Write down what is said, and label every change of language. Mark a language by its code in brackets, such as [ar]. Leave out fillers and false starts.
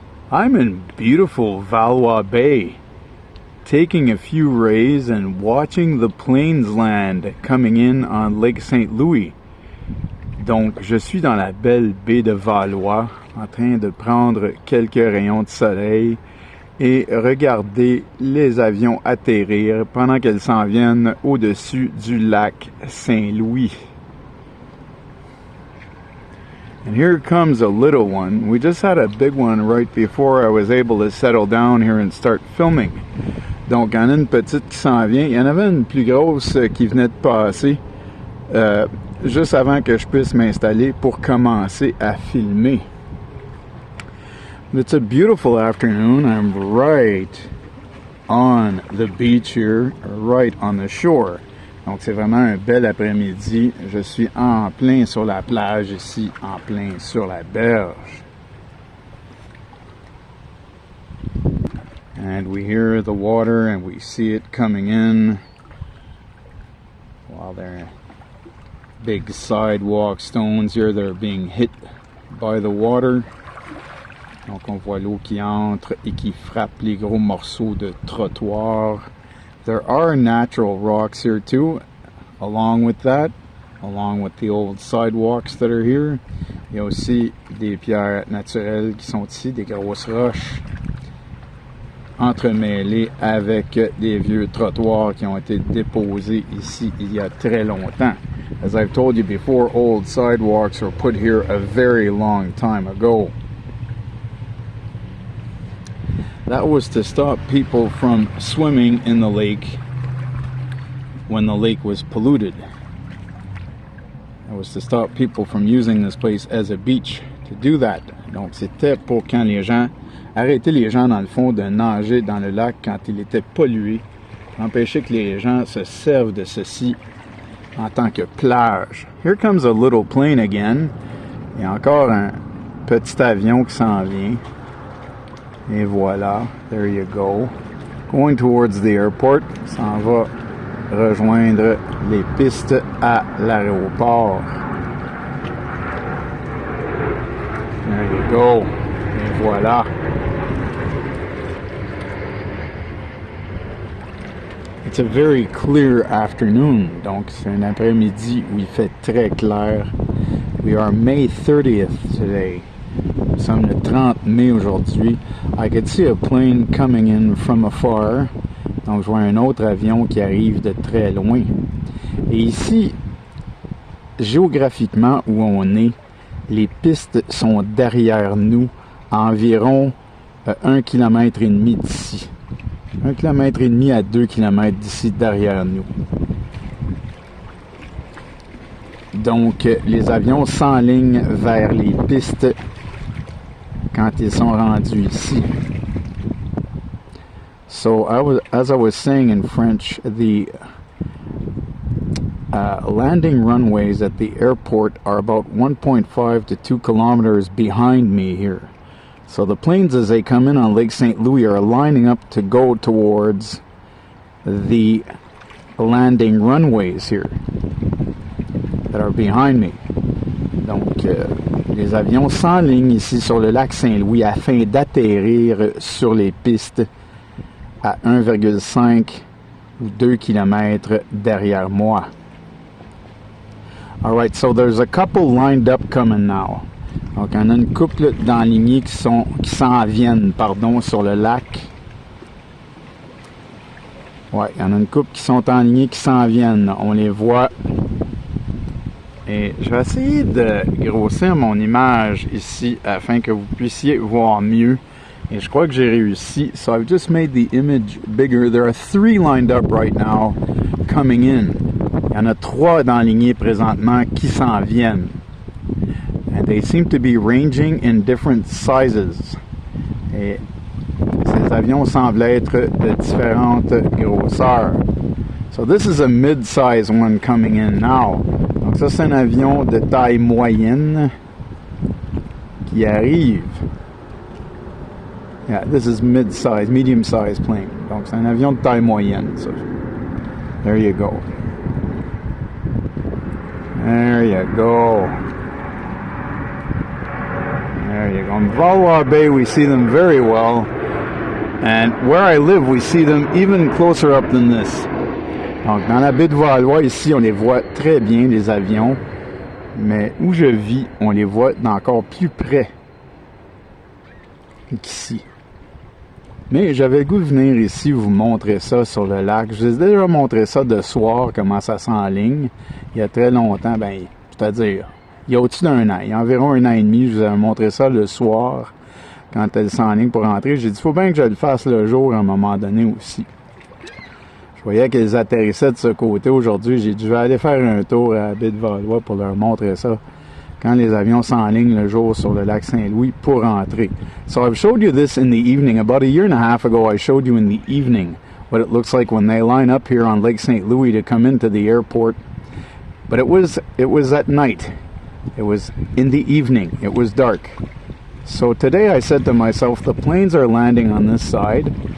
[en] I'm in beautiful Valois Baie, taking a few rays and watching the plains land coming in on Lac St-Louis. [fr] Donc, je suis dans la belle baie de Valois, en train de prendre quelques rayons de soleil et regarder les avions atterrir pendant qu'elles s'en viennent au-dessus du lac Saint-Louis. [en] And here comes a little one. We just had a big one right before I was able to settle down here and start filming. [fr] Donc, il y en a une petite qui s'en vient. Il y en avait une plus grosse qui venait de passer juste avant que je puisse m'installer pour commencer à filmer. [en] It's a beautiful afternoon. I'm right on the beach here, right on the shore. [fr] Donc, c'est vraiment un bel après-midi. Je suis en plein sur la plage ici, en plein sur la berge. [en] And we hear the water and we see it coming in while there are big sidewalk stones here that are being hit by the water. [fr] Donc, on voit l'eau qui entre et qui frappe les gros morceaux de trottoir. [en] There are natural rocks here too, along with that, along with the old sidewalks that are here. [fr] Il y a aussi des pierres naturelles qui sont ici, des grosses roches, entremêlées avec des vieux trottoirs qui ont été déposés ici il y a très longtemps. [en] As I've told you before, old sidewalks were put here a very long time ago. That was to stop people from swimming in the lake when the lake was polluted. That was to stop people from using this place as a beach to do that. [fr] Donc c'était pour quand les gens, arrêter les gens dans le fond de nager dans le lac quand il était pollué, empêcher que les gens se servent de ceci en tant que plage. [en] Here comes a little plane again. [fr] Il y a encore un petit avion qui s'en vient. Et voilà, [en] there you go. Going towards the airport, [fr] s'en va rejoindre les pistes à l'aéroport. [en] There you go. [fr] Et voilà. [en] It's a very clear afternoon. [fr] Donc, c'est un après-midi où il fait très clair. [en] We are May 30th today. [fr] Nous sommes le 30 mai aujourd'hui. [en] I could see a plane coming in from afar. [fr] Donc, je vois un autre avion qui arrive de très loin. Et ici, géographiquement où on est, les pistes sont derrière nous, à environ 1,5 km d'ici. 1,5 km à 2 km d'ici derrière nous. Donc, les avions s'enlignent vers les pistes quand ils sont rendus ici. [en] So, as I was saying in French, the landing runways at the airport are about 1.5 to 2 kilometers behind me here. So the planes as they come in on Lac St-Louis are lining up to go towards the landing runways here that are behind me. [fr] Donc, les avions s'enlignent ici sur le lac Saint-Louis afin d'atterrir sur les pistes à 1,5 ou 2 km derrière moi. [en] Alright, so there's a couple lined up coming now. [fr] Donc, on a une couple d'enlignés qui s'en viennent, sur le lac. Ouais, il y en a une couple qui sont enlignés qui s'en viennent. On les voit. Et je vais essayer de grossir mon image ici afin que vous puissiez voir mieux. Et je crois que j'ai réussi. [en] So I've just made the image bigger. There are 3 lined up right now coming in. [fr] Il y en a 3 d'enlignés présentement qui s'en viennent. [en] And they seem to be ranging in different sizes. [fr] Et ces avions semblent être de différentes grosseurs. [en] So this is a mid-size one coming in now. [fr] Donc ça, c'est un avion de taille moyenne qui arrive. [en] Yeah, this is mid-size, medium-size plane. [fr] Donc c'est un avion de taille moyenne. [en] So, there you go. There you go. There you go. In Valois Bay, we see them very well. And where I live, we see them even closer up than this. [fr] Donc, dans la baie de Valois, ici, on les voit très bien, les avions. Mais où je vis, on les voit d'encore plus près qu'ici. Mais j'avais le goût de venir ici vous montrer ça sur le lac. Je vous ai déjà montré ça de soir, comment ça s'enligne. Il y a très longtemps, ben, c'est-à-dire, il y a au-dessus d'un an. Il y a environ un an et demi, je vous avais montré ça le soir, quand elle s'enligne pour rentrer. J'ai dit, il faut bien que je le fasse le jour à un moment donné aussi. Je voyais qu'elles atterrissaient de ce côté aujourd'hui. J'ai dit, je vais aller faire un tour à la baie de Valois pour leur montrer ça, quand les avions s'enlignent le jour sur le lac Saint-Louis pour rentrer. [en] So I've showed you this in the evening. About a year and a half ago, I showed you in the evening what it looks like when they line up here on Lake St. Louis to come into the airport. But it was at night. It was in the evening. It was dark. So today I said to myself, the planes are landing on this side.